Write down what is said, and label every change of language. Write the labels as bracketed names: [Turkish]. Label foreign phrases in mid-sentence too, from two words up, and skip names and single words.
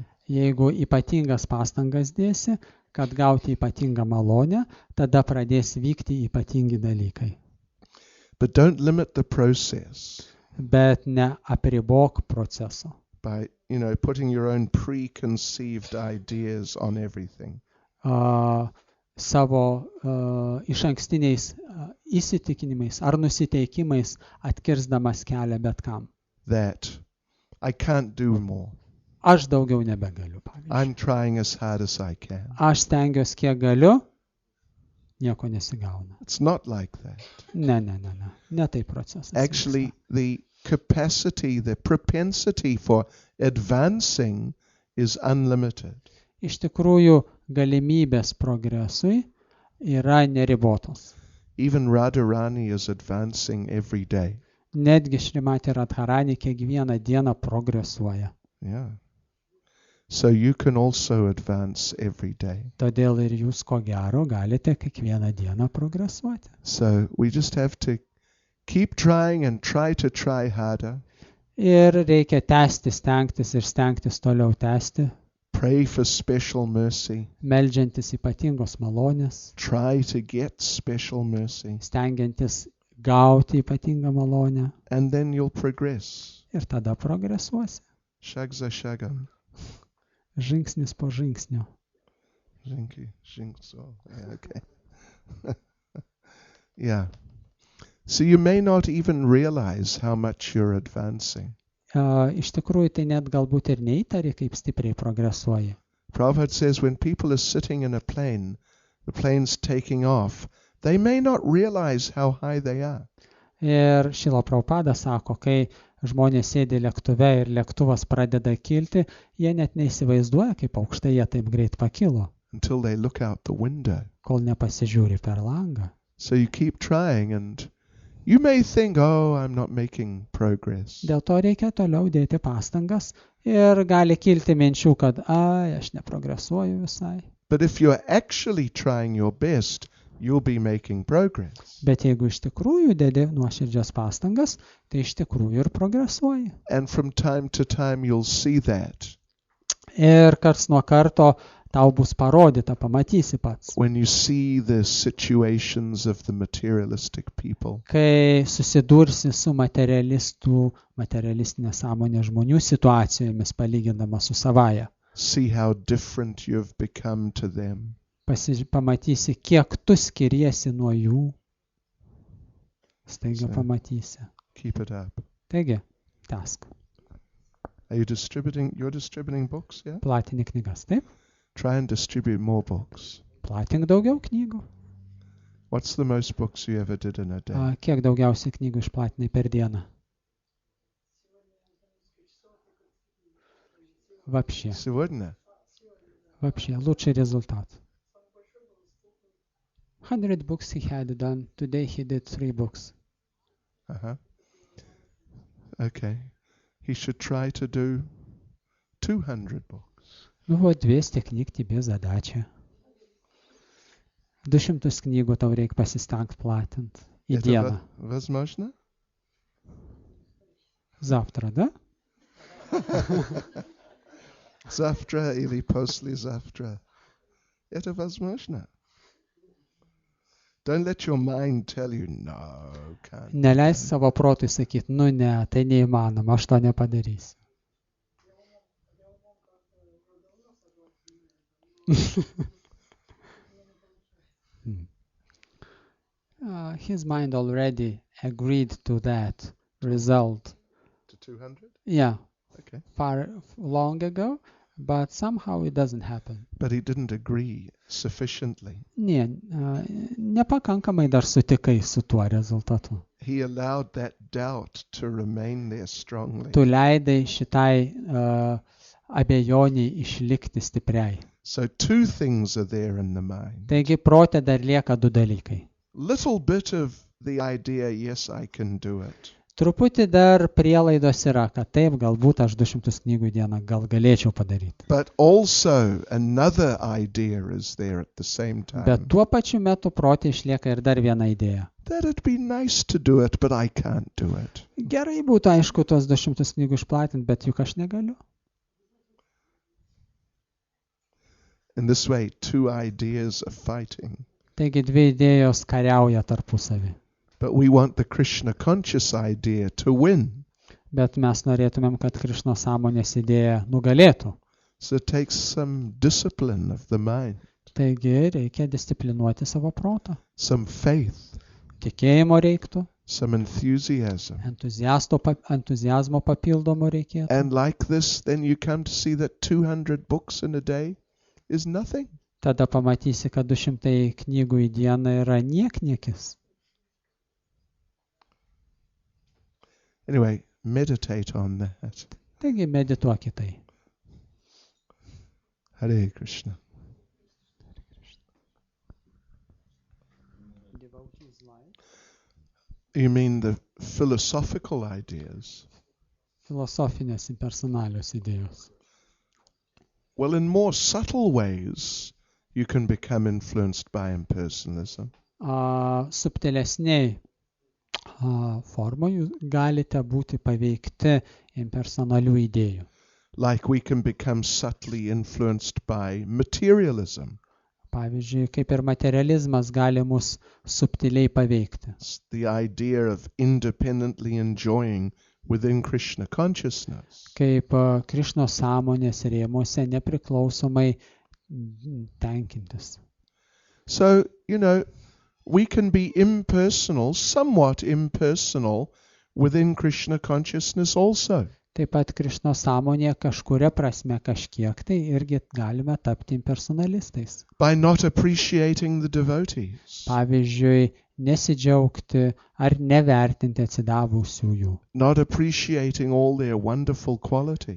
[Lithuanian] Jeigu ypatingas pastangas dėsi, kad gauti ypatingą malonę, tada pradės vykti ypatingi dalykai. [English] But don't limit the process [Lithuanian] Bet neapribok proceso. [English] by, putting your own preconceived ideas on everything. [Lithuanian] Savo išankstiniais įsitikinimais ar nusiteikimais atkirsdamas kelią bet kam. [English] That I can't do more. [Lithuanian] Aš daugiau nebegaliu, pavyzdžiui. [English] I'm trying as hard as I can. [Lithuanian] Aš stengiuosi kiek galiu, nieko nesigauna. [English] It's not like that. [Lithuanian] Ne tai procesas. [English] Actually, the capacity, the propensity for advancing is unlimited. [Lithuanian] Iš tikrųjų, galimybės progresui yra neribotos. [English] Even Radharani is advancing every day. [Lithuanian] Netgi Šrimati Radharani kiekvieną dieną progresuoja. [English] Yeah. So you can also advance every day. [Lithuanian] Todėl ir jūs ko gero galite kiekvieną dieną progresuoti. [English] So we just have to keep trying and try harder. [Lithuanian] Ir reikia tęsti, stengtis ir stengtis toliau tęsti. [English] Pray for special mercy. [Lithuanian] Meldžiantis ypatingos malonės. [English] Try to get special mercy. [Lithuanian] Stengiantis gauti ypatingą malonę. [English] And then you'll progress. [Lithuanian] Ir tada progresuosi. [Russian] шаг за шагом. [Lithuanian] Žingsnis po žingsnio. Jinky, jinkso. [English] Yeah, okay. Yeah. So you may not even realize how much you're advancing. [Lithuanian] Iš tikrųjų, tai net galbūt ir neįtari, kaip stipriai progresuoji. [English] Prabhupada says when people are sitting in a plane, the plane's taking off, they may not realize how high they are. [Lithuanian] Ir Šrila Prabhupada sako, kai žmonės sėdi lėktuve ir lėktuvas pradeda kilti, jie net neįsivaizduoja, kaip aukštai jie taip greit pakilo. [English] Until they look out the window. [Lithuanian] Kol nepasižiūri per langą. [English] So you keep trying and you may think, oh, I'm not making progress. [Lithuanian] Dėl to reikia toliau dėti pastangas ir gali kilti minčių, kad aš neprogresuoju visai. [English] But if you're actually trying your best, you'll be making progress. [Lithuanian] Bet jeigu iš tikrųjų dedi nuoširdžias pastangas, tai iš tikrųjų ir progresuoji. [English] And from time to time you'll see that. [Lithuanian] Ir karts nuo karto tau bus parodyta, pamatysi pats. [English] When you see the situations of the materialistic people, [Lithuanian] Kai susidursi su materialistinės sąmonės žmonių situacijomis palygindama su savaja, [English] see how different you've become to them. [Lithuanian] pamatysi, kiek tu skiriesi nuo jų. Staiga [English] So- [Lithuanian] pamatysi. [English] Keep it up. [Lithuanian] Taigi, tęsk. [English] Are you you're distributing books, yeah? [Lithuanian] Platini knygas, taip? [English] Try and distribute more books. [Lithuanian] Platink daugiau knygų. [English] What's the most books you ever did in a day? [Lithuanian] Kiek daugiausiai knygų išplatinai per dieną? [Russian] Вообще, Сегодня? лучший результат. [English] 100 books he had done. Today he did 3 books. Uh-huh. Okay. He should try to do 200 books. [Russian] Ну вот, 200 книг тебе задача. [Lithuanian] 200 knygų tau reikia pasistengti platinti į [Russian] Это [Lithuanian] dieną. [Russian] возможно? Завтра, да? Завтра или послезавтра. Это возможно. [English] Don't let your mind tell you, no, can't. [Lithuanian] Neleis savo protui sakyti, nu ne, tai neįmanoma, aš to nepadarysiu. [English] His mind already agreed to that result. To 200? Yeah, Okay. far long ago, but somehow it doesn't happen. But he didn't agree sufficiently. [Lithuanian] Ne, nepakankamai dar sutikai su tuo rezultatu. [English] He allowed that doubt to remain there strongly. [Lithuanian] Tu leidai šitai abejoniai išlikti stipriai. [English] So two things are there in the mind. [Lithuanian] Taigi prote dar lieka 2 dalykai. [English] Little bit of the idea, yes, I can do it. [Lithuanian] Truputį dar prielaidos yra, kad taip, galbūt aš 200 knygų į dieną gal galėčiau padaryti. [English] But also another idea is there at the same time. [Lithuanian] Bet tuo pačiu metu prote išlieka ir dar viena idėja. [English] That it'd be nice to do it, but I can't do it. [Lithuanian] Gerai būtų, aišku, tos 200 knygų išplatinti, bet juk aš negaliu. [English] In this way, two ideas are fighting. [Lithuanian] Taigi 2 idėjos kariauja tarpusavį. [English] But we want the Krishna conscious idea to win. [Lithuanian] Bet mes norėtumėm, kad Krišno sąmonės idėja nugalėtų. [English] So it takes some discipline of the mind, [Lithuanian] Taigi reikia disciplinuoti savo protą. [English] some faith, [Lithuanian] Tikėjimo reiktų, [English] some enthusiasm. [Lithuanian] entuziazmo papildomo reikėtų. [English] And like this, then you come to see that 200 books in a day is nothing. [Lithuanian] Tada pamatysi, kad 200 knygų į dieną yra niekniekis. [English] Anyway, meditate on that. [Lithuanian] Taigi medituok į tai. [English] Hare Krishna. You mean the philosophical ideas? [Lithuanian] Filosofinės impersonalios idėjos. [English] Well, in more subtle ways, you can become influenced by impersonalism. [Lithuanian] Subtilesniai formoj jūs galite būti paveikti impersonalių idėjų. [English] Like we can become subtly influenced by materialism. [Lithuanian] Pavyzdžiui, kaip ir materializmas gali mus subtiliai paveikti. [English] It's the idea of independently enjoying within Krishna consciousness. [Lithuanian] Kaip Krišno sąmonės rėmuose nepriklausomai tenkintis. [English] So, we can be impersonal, somewhat impersonal, within Krishna consciousness also. [Lithuanian] Taip pat Krišno sąmonė kažkuria prasme kažkiek tai irgi galime tapti impersonalistais. [English] By not appreciating the devotees. [Lithuanian] Pavyzdžiui, nesidžiaugti ar nevertinti atsidavusiųjų. [English] Not appreciating all their wonderful qualities.